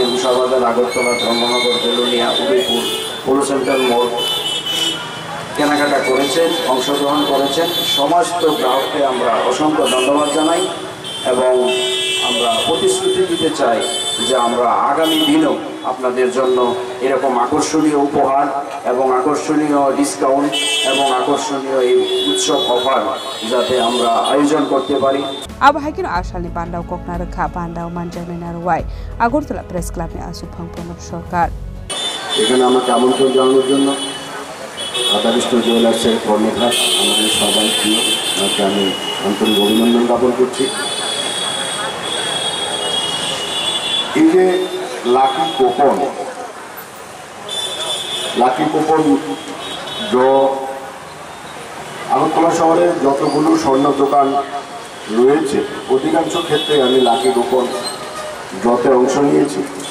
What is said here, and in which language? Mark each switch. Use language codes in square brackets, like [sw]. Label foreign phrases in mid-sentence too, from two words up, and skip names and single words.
[bn] উষাবাজার আগরতলা ধর্মনগর বেলোনিয়া উদয়পুর পৌর সেন্ট্রাল মোড় কেনাকাটা করেছেন অংশগ্রহণ করেছেন সমস্ত গ্রাহককে আমরা অসংখ্য ধন্যবাদ জানাই এবং আমরা প্রতিশ্রুতি দিতে চাই যে আমরা আগামী দিনও আপনাদের জন্য এরকম আকর্ষণীয় উপহার এবং আকর্ষণীয় ডিসকাউন্ট এবং আকর্ষণীয় এই উৎসব অফার যাতে আমরা আয়োজন করতে পারি। [trp] Abahakino ashalni Pandau Koknarakha Pandau Manjamenar Wai Agartala Press Club ni Achuk Phang Pranab Sarkar [bn] এখানে আমাকে আমন্ত্রণ জানানোর জন্য রাধাকৃষ্ণ জুয়েলার্সের কর্ণধার আমাদের সবাই প্রিয় তাকে আমি আন্তরিক অভিনন্দন জ্ঞাপন করছি। এই যে [en] lucky coupon draw [bn] আগরতলা শহরের যতগুলো স্বর্ণ দোকান রয়েছে অধিকাংশ ক্ষেত্রে আমি লাকি কুপন ড্রতে অংশ নিয়েছি